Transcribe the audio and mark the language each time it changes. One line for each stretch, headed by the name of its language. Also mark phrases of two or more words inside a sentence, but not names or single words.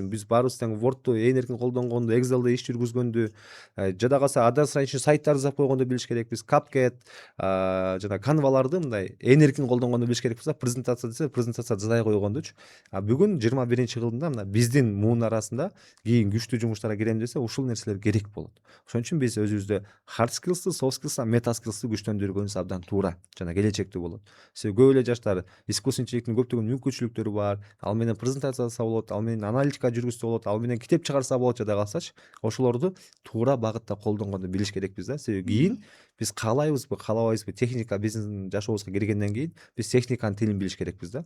Kyrgyz: Биз баарыбыз тең Word'ду ээн эркин колдонгонду, Excel'де иш жүргүзгөндү, жада калса адреса үчүн сайттар жасап койгонду билиш керекпиз. CapCut, жана Canva'ларды мындай ээн эркин колдонгонду билиш керекпиз да. Презентация десе, презентация жасай койгондучу. Бүгүн 21-кылымда мына биздин муун арасында кийин күчтүү жумуштарга кирем десе, ушул нерселер керек болот. Ошон үчүн биз өзүбүздө
English: hard skills'ты, soft skills'ты, meta skills'ты
Kyrgyz: күчтөндүргөнүбүз абдан туура жана келечектүү болот. Себеби көп эле жаштар
Russian: искусственный интеллекттин
Kyrgyz: көптөгөн мүмкүнчүлүктөрү бар. Ал менен презентация жасаса болот, ал менен аналитика жүргүзсө болот, ал менен китеп чыгарса болот жада калсачы, ошолорду туура багытта колдонгонду билиш керекпиз да. Себеби кийин биз каалайбызбы, каалабайбызбы, техника биздин жашообузга киргенден кийин биз техниканын тилин билиш керекпиз да.